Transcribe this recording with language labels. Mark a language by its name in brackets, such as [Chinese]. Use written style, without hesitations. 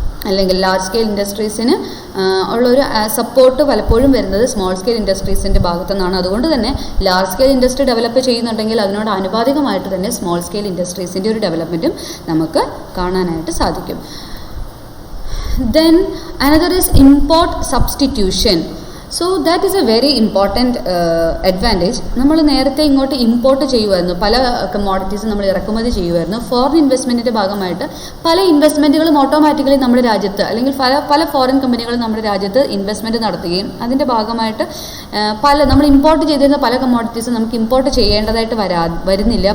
[Malayalam] അല്ലെങ്കിൽ large scale ഇൻഡസ്ട്രീസിന് ഉള്ളൊരു support പലപ്പോഴും വരുന്നത് സ്മോൾ സ്കെയിൽ ഇൻഡസ്ട്രീസിൻ്റെ ഭാഗത്തു നിന്നാണ്. അതുകൊണ്ട് തന്നെ ലാർജ് സ്കെയിൽ ഇൻഡസ്ട്രി ഡെവലപ്പ് ചെയ്യുന്നുണ്ടെങ്കിൽ അതിനോട് ആനുപാതികമായിട്ട് തന്നെ സ്മോൾ സ്കെയിൽ ഇൻഡസ്ട്രീസിൻ്റെ ഒരു ഡെവലപ്മെൻറ്റും നമുക്ക് കാണാനായിട്ട് സാധിക്കും. [English] Then another is import substitution. So that is a very important advantage. [Malayalam] നമ്മൾ നേരത്തെ ഇങ്ങോട്ട് ഇമ്പോർട്ട് ചെയ്യുമായിരുന്നു, പല കമ്മോഡിറ്റീസ് നമ്മൾ ഇറക്കുമതി ചെയ്യുമായിരുന്നു. ഫോറിൻ ഇൻവെസ്റ്റ്മെൻറ്റിൻ്റെ ഭാഗമായിട്ട് പല ഇൻവെസ്റ്റ്മെൻറ്റുകളും ഓട്ടോമാറ്റിക്കലി നമ്മുടെ രാജ്യത്ത് അല്ലെങ്കിൽ പല ഫോറിൻ കമ്പനികളും നമ്മുടെ രാജ്യത്ത് ഇൻവെസ്റ്റ്മെൻറ്റ് നടത്തുകയും അതിൻ്റെ ഭാഗമായിട്ട് നമ്മൾ ഇമ്പോർട്ട് ചെയ്തിരുന്ന പല കമ്മോഡിറ്റീസും നമുക്ക് ഇമ്പോർട്ട് ചെയ്യേണ്ടതായിട്ട് വരുന്നില്ല.